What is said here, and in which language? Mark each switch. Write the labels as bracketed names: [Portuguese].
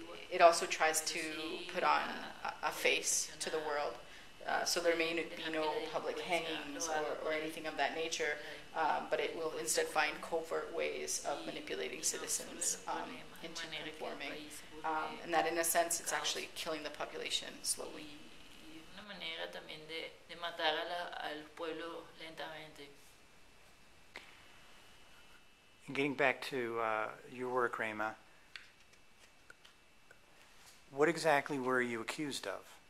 [English] It also tries to put on a face to the world. So there may be no public hangings or anything of that nature, but it will instead find covert ways of manipulating citizens into conforming. And that in a sense, it's actually killing the population slowly. [Spanish] Y una manera también de matar al pueblo lentamente. [English] Getting back to your work, Rayma, what exactly were you accused of?